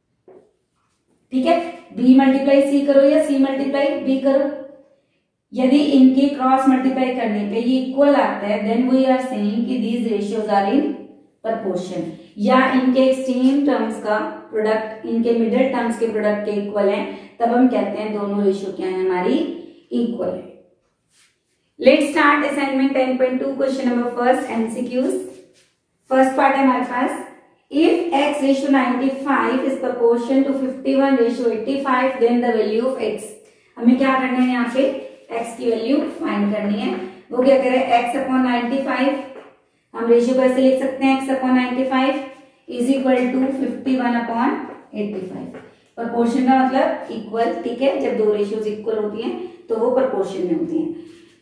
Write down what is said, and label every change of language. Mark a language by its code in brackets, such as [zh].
[hi] ठीक है, b multiply C करो या c मल्टीप्लाई b करो, यदि इनके क्रॉस मल्टीप्लाई करने पे ये इक्वल आता है, [en] then we are saying [hi] कि [en] These ratios are in proportion. [hi] या इनके एक्सट्रीम टर्म्स का प्रोडक्ट इनके मिडिल टर्म्स के प्रोडक्ट के इक्वल है, तब हम कहते हैं दोनों रेशियो क्या है, हमारी इक्वल है। [en] Let's start assignment 10.2 question number first, MCQs. [hi] First part है हमारे पास, [en] if x ratio 95 is proportion to 51 ratio 85 then the value of x। [hi] हमें क्या करना है, यहाँ पे x की वैल्यू फाइंड करनी है। वो क्या करे, x अपॉन 95, हम रेशियो को ऐसे लिख सकते हैं x upon 95 [en] is equal to [hi] 51/85। Proportion का मतलब इक्वल, ठीक है। जब दो रेशियोज इक्वल होती हैं तो वो प्रोपोर्शन में होती हैं।